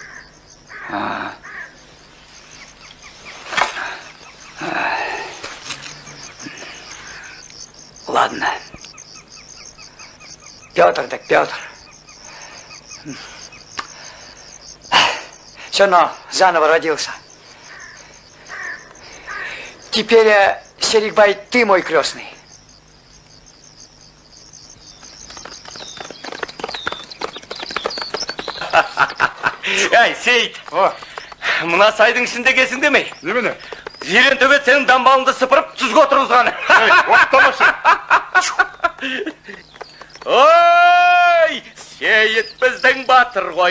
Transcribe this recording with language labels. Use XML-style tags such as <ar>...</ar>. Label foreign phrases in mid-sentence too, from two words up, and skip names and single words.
<ru>Ладно. Петр так Петр. Все равно заново родился. Теперь, Серик-бай, ты мой крестный.</ru> <kk>Ай, Сейіт. Мына сайдың ішінде кесің демей. Немене? Жирен төбет сенің дамбалыңды сыпырып түзге отырғызғаны. Ой, Сейіт біздің батыр ғой.</kk>